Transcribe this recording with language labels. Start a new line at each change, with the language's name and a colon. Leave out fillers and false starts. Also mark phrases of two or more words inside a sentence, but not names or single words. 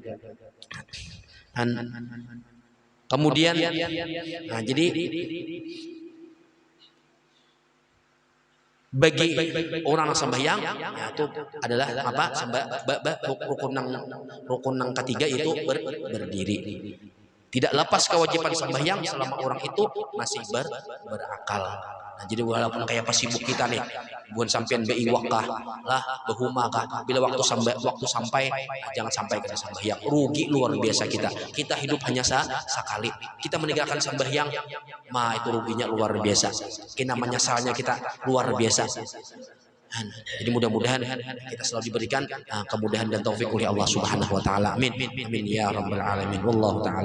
Indonesian: Kemudian nah jadi bagi orang yang sembahyang itu adalah rukun nang ketiga itu berdiri. Tidak lepas kewajiban sembahyang selama orang itu masih berakal. Nah, jadi walaupun kayak pas sibuk kita nih, bukan sampean beiwakah lah, behumakah, bila waktu sampai jangan sampai kita sembahyang. Rugi luar biasa kita. Kita hidup hanya sekali. Kita meninggalkan sembahyang, itu ruginya luar biasa. Namanya salahnya kita luar biasa. Jadi mudah-mudahan kita selalu diberikan kemudahan dan taufik oleh Allah
Arabic: سبحانه وتعالى. آمين. آمين يا رب العالمين. والله تعالى